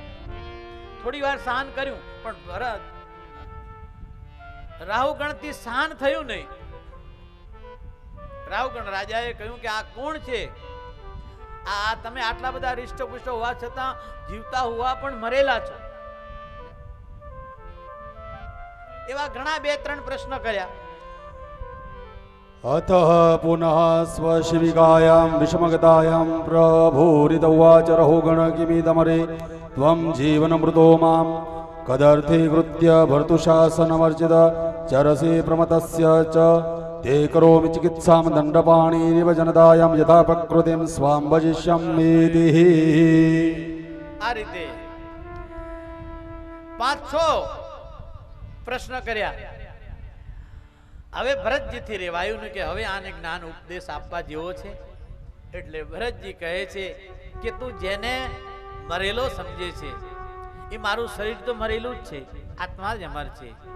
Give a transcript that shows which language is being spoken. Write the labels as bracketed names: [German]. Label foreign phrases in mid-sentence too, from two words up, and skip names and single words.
[Gujarati] થોડી વાર સહન કર્યું પણ ભરત રાહુગણથી સહન થયું નહીં. રાહુગણ રાજાએ કહ્યું કે આ કોણ છે? આ તમે આટલા બધા હૃષ્ટપુષ્ટ હોવા છતાં જીવતા હોવા પણ મરેલા છો. એવા ઘણા 2-3 પ્રશ્ન કર્યા. [Sanskrit] अतः पुनः स्वशिविकायां विषमगतायां प्रभुरिदवाच रहुगण किमिदमरे त्वं जीवनमृतो मां कदर्थीकृत्य भर्तुशासनमर्जित चरसि प्रमतस्य च ते करोमि चिकित्सां दण्डपाणिरिव जनतायां यथा प्रकृतिं स्वां भजिष्यामीति. [Gujarati] આ રીતે 5-6 પ્રશ્ન કર્યા. હવે ભરતજીથી રેવાયું ને કે હવે આને જ્ઞાન ઉપદેશ આપવા જેવો છે. એટલે ભરતજી કહે છે કે તું જેને મરેલો સમજે છે, એ મારું શરીર તો મરેલું જ છે, આત્મા જ અમર છે.